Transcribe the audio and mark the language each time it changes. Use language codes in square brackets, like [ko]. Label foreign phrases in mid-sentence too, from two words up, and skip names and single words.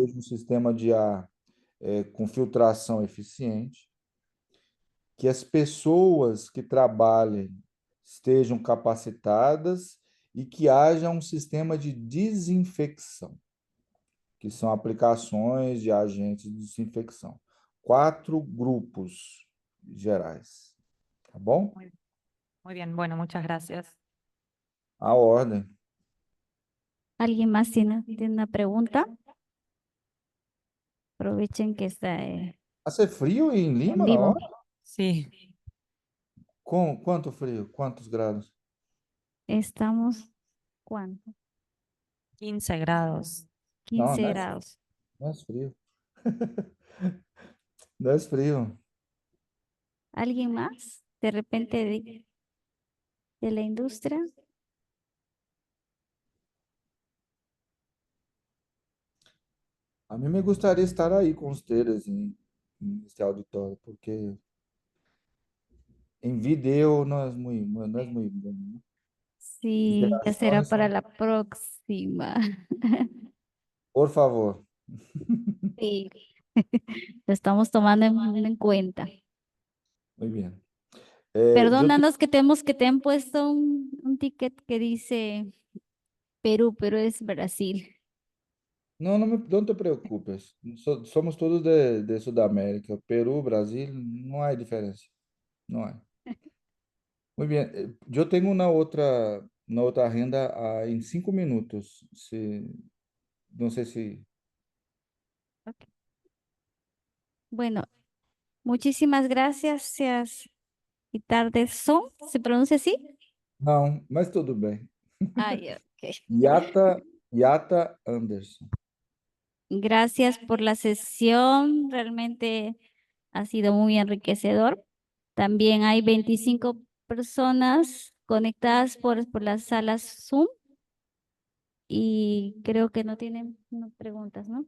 [pt] seja um sistema de ar com filtração eficiente, que as pessoas que trabalhem estejam capacitadas e que haja um sistema de desinfecção, que são aplicações de agentes de desinfecção. 4 grupos gerais, tá bom? [es] Muy, muy bien, bueno, muchas gracias. [pt] A ordem. [es] ¿Alguien más tiene una pregunta? Aprovechen que está Hace frio em en Lima vivo. ahora? Sí, [pt] Quanto frio? Quantos graus? [es] Estamos, ¿cuánto? 15 grados. [pt] Não, [es] 15 grados. [pt] não é frio. Não é frio. [es] ¿Alguien más? De repente de la industria. [pt] A mim me gostaria de estar aí com os teres nesse auditório, porque em vídeo não é muito bom, né? [es] Sí, ya será [pt] Interações para são... [es] la próxima. Por favor. Sí, lo estamos tomando en cuenta. [pt] Muito bem. [es] Perdónanos que te han puesto un ticket que dice Perú, pero es Brasil. [pt] Não te preocupes. [es] Somos todos de Sudamérica. [pt] Peru, Brasil, não há diferença. Não há. Muito bem. Eu tenho na outra renda em 5 minutos. Não sei se... Ok. [es] Bueno, muchísimas gracias. Y tarde son, ¿se pronuncia así? [pt] Não, mas tudo bem. [es] Ay, ok. Yata Anderson. Gracias por la sesión. Realmente ha sido muy enriquecedor. También hay 25 personas conectadas por las salas Zoom y creo que no tienen preguntas, ¿no?